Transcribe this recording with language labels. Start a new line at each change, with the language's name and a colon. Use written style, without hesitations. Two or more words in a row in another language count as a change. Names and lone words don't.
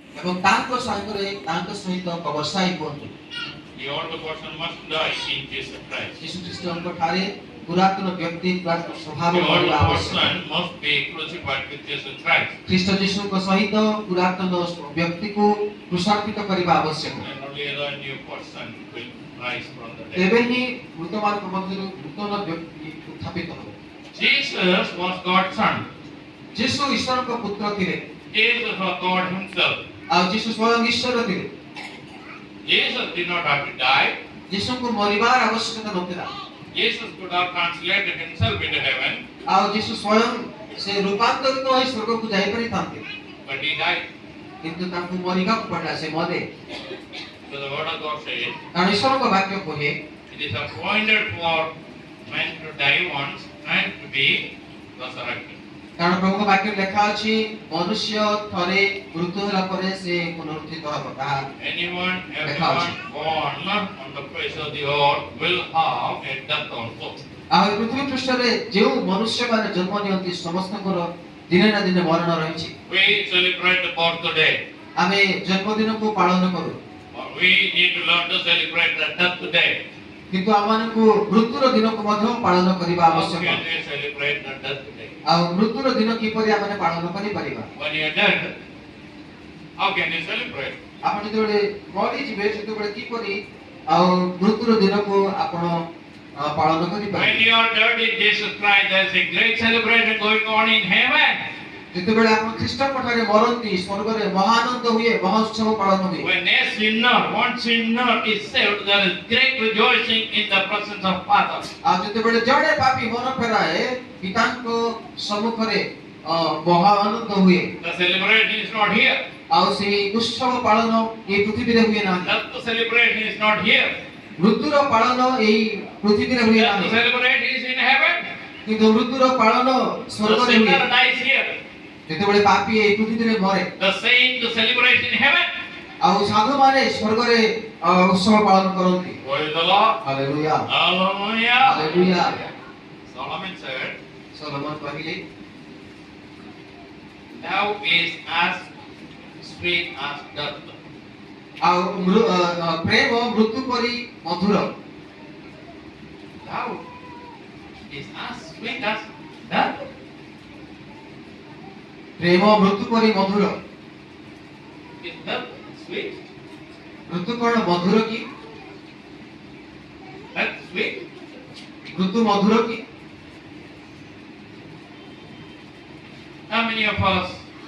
Odia: ଏବଂ ତାଙ୍କ ସାଙ୍ଗରେ ତାଙ୍କ ସହିତ ବ୍ୟବସାୟୀ ହୁଅନ୍ତୁ।
English: The old person must die in Jesus Christ.
Odia: ଯୀଶୁ ଖ୍ରୀଷ୍ଟଙ୍କ ଠାରେ ପୁରାତନ ବ୍ୟକ୍ତି ପୁରାତନ ସ୍ୱଭାବ
English: The old
Odia: ମରିବା ଆବଶ୍ୟକ।
English: person must be crucified with Jesus Christ.
Odia: ଖ୍ରୀଷ୍ଟ ଯୀଶୁଙ୍କ ସହିତ ପୁରାତନ ବ୍ୟକ୍ତିକୁ କୃଷାର୍ପିତ କରିବା ଆବଶ୍ୟକ।
English: And only the new person will rise from the
Odia: ତେବେ
English: dead.
Odia: ହିଁ ମୃତମାନଙ୍କ ମଧ୍ୟରୁ ନୂତନ ବ୍ୟକ୍ତି ଉତ୍ଥାପିତ ହେବ।
English: Jesus was God's son.
Odia: ଯୀଶୁ ଈଶ୍ୱରଙ୍କ ପୁତ୍ର ଥିଲେ।
English: Jesus was God himself.
Odia: ଆଉ ଯୀଶୁ ସ୍ୱୟଂ ଈଶ୍ୱର ଥିଲେ।
English: Jesus did not have to die.
Odia: ଯୀଶୁଙ୍କୁ ମରିବାର ଆବଶ୍ୟକତା ନଥିଲା।
English: Jesus could have translated himself into heaven,
Odia: ଆଉ ଯୀଶୁ ସ୍ୱୟଂ ସେ ରୂପାନ୍ତରିତ ହୋଇ ସ୍ୱର୍ଗକୁ ଯାଇପାରିଥାନ୍ତେ,
English: but he died.
Odia: କିନ୍ତୁ ତାଙ୍କୁ ମରିବାକୁ ପଡ଼ିଲା, ସେ ମରେ।
English: So the word of God says,
Odia: କାରଣ ଈଶ୍ୱରଙ୍କ ବାକ୍ୟ କହେ
English: it is appointed for men to die once and to be resurrected.
Odia: କାରଣ ପ୍ରଭୁଙ୍କ ବାକ୍ୟରେ ଲେଖା ଅଛି ମନୁଷ୍ୟ ଥରେ ମୃତ୍ୟୁ ହେଲା ପରେ ସେ ପୁନରୁତ୍ଥିତ ହେବ। ତାହା
English: Anyone, everyone born on the face of the earth will have a death also.
Odia: ଆଉ ଏ ପୃଥିବୀ ପୃଷ୍ଠରେ ଯେଉଁ ମନୁଷ୍ୟମାନେ ଜନ୍ମ ନିଅନ୍ତି ସମସ୍ତଙ୍କର ଦିନେ ନା ଦିନେ ମରଣ ରହିଛି।
English: We celebrate the birthday.
Odia: ଆମେ ଜନ୍ମଦିନକୁ ପାଳନ କରୁ,
English: We need to learn to celebrate the death day.
Odia: କିନ୍ତୁ ଆମମାନଙ୍କୁ ମୃତ୍ୟୁର ଦିନକୁ ମଧ୍ୟ ପାଳନ କରିବା
English: How
Odia: ଆବଶ୍ୟକ।
English: can we celebrate the death day?
Odia: ଆଉ ମୃତ୍ୟୁର ଦିନ କିପରି ଆମେ ପାଳନ କରିପାରିବା?
English: When you are dead, how can you celebrate?
Odia: ଆପଣ ଯେତେବେଳେ ମରିଯିବେ ସେତେବେଳେ କିପରି ଆଉ ମୃତ୍ୟୁର ଦିନକୁ ଆପଣ ପାଳନ
English: When
Odia: କରିପାରିବେ?
English: you are dead in Jesus Christ, there is a great celebration going on in heaven.
Odia: ଯେତେବେଳେ ଆପଣ ଖ୍ରୀଷ୍ଟଙ୍କ ଠାରେ ମରନ୍ତି ସ୍ୱର୍ଗରେ ମହାନନ୍ଦ ହୁଏ, ମହୋତ୍ସବ ପାଳନ ହୁଏ।
English: When a sinner, one sinner is saved, there is great rejoicing in the presence of Father.
Odia: ଆଉ ଯେତେବେଳେ ଜଣେ ପାପୀ ମନ ଫେରାଏ ପିତାଙ୍କ ସମ୍ମୁଖରେ ମହାନନ୍ଦ ହୁଏ।
English: The celebration is not here.
Odia: ଆଉ ସେହି ଉତ୍ସବ ପାଳନ ଏହି ପୃଥିବୀରେ ହୁଏ ନାହିଁ।
English: Death celebration is not here.
Odia: ମୃତ୍ୟୁର ପାଳନ ଏହି ପୃଥିବୀରେ ହୁଏ
English: Death
Odia: ନାହିଁ,
English: celebration is in heaven.
Odia: କିନ୍ତୁ ମୃତ୍ୟୁର ପାଳନ
English: The
Odia: ସ୍ୱର୍ଗରେ ହୁଏ।
English: sinner dies here.
Odia: ଯେତେବେଳେ ପାପୀ ଏହି ପୃଥିବୀରେ ମରେ
English: The saint celebrates in heaven.
Odia: ଆଉ ସାଧୁମାନେ ସ୍ୱର୍ଗରେ ଉତ୍ସବ ପାଳନ କରନ୍ତି।
English: Praise the Lord.
Odia: ହାଲେଲୁୟା
English: Hallelujah.
Odia: ହାଲେଲୁୟା।
English: Solomon said,
Odia: ସଲୋମନ କହିଲେ
English: "Thou is as sweet as death."
Odia: ଆଉ ପ୍ରେମ ମୃତ୍ୟୁ ପରି ମଧୁର।
English: Thou is as sweet as death.
Odia: ପ୍ରେମ ମୃତ୍ୟୁ ପରି ମଧୁର।
English: Is death sweet?
Odia: ମୃତ୍ୟୁ କଣ ମଧୁର କି?
English: Death sweet?
Odia: ମୃତ୍ୟୁ ମଧୁର କି?
English: How many of us